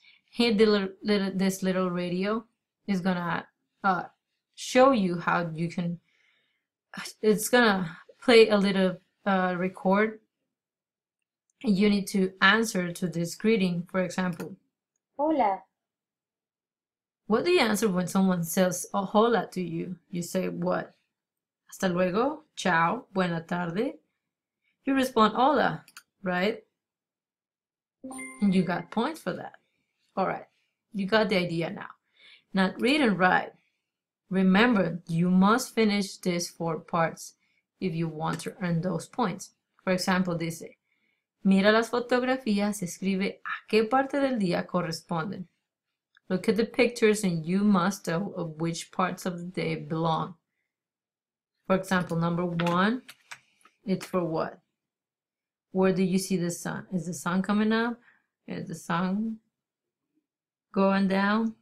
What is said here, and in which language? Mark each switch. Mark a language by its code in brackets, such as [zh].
[en] Here, this little radio is gonna show you how you can. It's gonna play a little record, and you need to answer to this greeting. For example, [es] Hola. [en] what do you answer when someone says oh, hola to you? You say what? [es] Hasta luego, ciao, buena tarde. [en] You respond hola, right? And you got points for that. All right, you got the idea now. Now read and write. Remember, you must finish these 4 parts if you want to earn those points. For example, [es] dice, mira las fotografías, escribe a qué parte del día corresponden. [en] Look at the pictures and you must tell of which parts of the day belong. For example, number 1, It's for what? Where do you see the sun? Is the sun coming up? Is the sun going down?